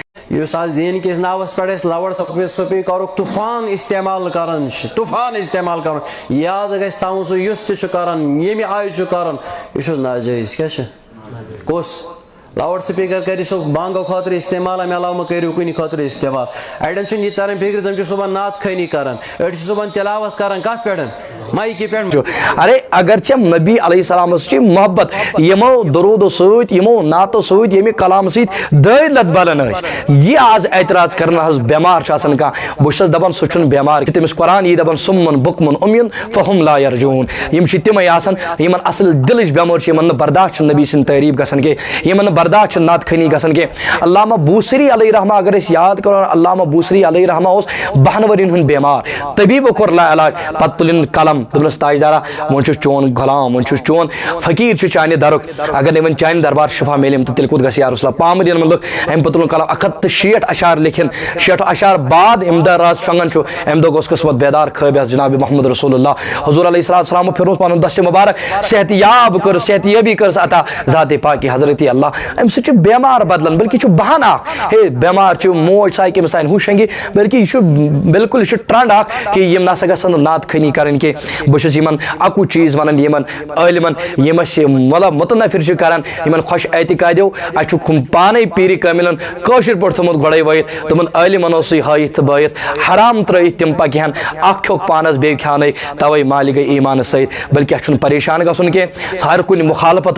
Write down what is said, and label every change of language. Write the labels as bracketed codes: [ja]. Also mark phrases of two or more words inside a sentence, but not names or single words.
[ks] یُس آز دیٖن کِس ناوس پٮ۪ٹھ أسۍ لاوُڈ سپیٖکرُک طوٗفان استعمال کران چھِ طوٗفان استعمال کران یاد گژھِ تھاوُن سُہ یُس تہِ چھُ کران ییٚمہِ آیہِ چھُ کران یہِ چھُ ناجٲیز کیٛاہ چھُ کُس [en] loud speaker [ks] کٔرِو سُہ بانگو خٲطرٕ استعمال امہِ علاوٕ مہ کٔرِو کُنہِ خٲطرٕ استعمال اڑٮ۪ن چھُنہٕ یہِ تران فِکرِ تِم چھِ صبحن نعت خٲنی کران أڑۍ چھِ صبحن تلاوت کران کتھ پٮ۪ٹھ مائکی پہ ارے اگرچہ نبی علیہ السلام محبت یمو درود ست یمو نعتو ست یمہ کلام ست دٲدۍ لت بلن یہ آز اعتراض کرنا حض بیمار کھانا بہت دپان سہ چھُنہٕ بیمار تٔمِس قرآن یی دپان [ar] سُمن بُکمن اُمیُن فہم لا یرجوٗن [ks] یِم چھِ تِمے آسان یِمن اصل دلٕچ بٮ۪مٲرۍ چھِ یِمن نہٕ برداشت چھِ نبی سٕنٛدۍ تعریٖف گژھان کینٛہہ یِمن نہٕ برداشت چھِ نعت خٲنی گژھان کینٛہہ علامہ بوسری علیہ رحمہ اگر أسۍ یاد کرو علامہ بوسری علیہ رحمہ اوس 12 ؤرین ہُنٛد بیمار طبیٖبو کوٚر لا علاج پتہٕ تُلِن قلم دوٚپنس تاجدارا وۄنۍ چھُس چون غلام وۄنۍ چھُس چون فقیٖر چھُ چانہِ درُک اگر نہٕ وۄنۍ چانہِ دربار شفا میلیم تہٕ تیٚلہِ کوٚت گژھِ یا رسول اللہ پامہٕ دِنہٕ لُکھ امہِ پتہٕ تُلُن قلم 160 اشعار لیکھِن 60 اشعار بعد امہِ دۄہ رات شۄنٛگان چھُ امہِ دۄہ گوٚژھ قٕسمت بیدار خٲبیس جناب محمد رسول اللہ حضور علیہ السلام پھِرنوس پنُن دست مبارک صحت یاب کٔرٕس صحت یٲبی کٔرٕس عطا ذاتِ پاکہِ حضرت اللہ امہِ سۭتۍ چھُ بیمار بدلان بلکہ چھُ بہان اکھ ہے بیمار چھُ موج ژاے کٔمِس تانۍ ہُہ شنگہِ بلکہ یہِ چھُ بالکل یہِ چھُ ٹرنڈ اکھ کہ یِم نسا گژھن نہٕ نعت خٲنی کرٕنۍ کینٛہہ بہٕ چھُس یِمن اکُے چیٖز ونان یِمن عٲلمن یِم أسۍ مطلب مُتنفر چھِ کران یِمن خۄش اعتقادیو اَسہِ چھُ پانے پیٖرِ کٲمِلن کٲشِر پٲٹھۍ تھوٚمُت گۄڈے وٲیِتھ تِمن عٲلمن اوسُے ہٲیِتھ تہٕ بٲیِتھ حرام ترٲیِتھ تِم پکہِ ہن اکھ کھیوٚکھ پانس بیٚیہِ کھیٛانٲیِکھ توے مالہِ گٔے ایٖمانس سۭتۍ بلکہ اَسہِ چھُنہٕ پریشان گژھُن کینٛہہ ہر کُنہِ مُخالفتس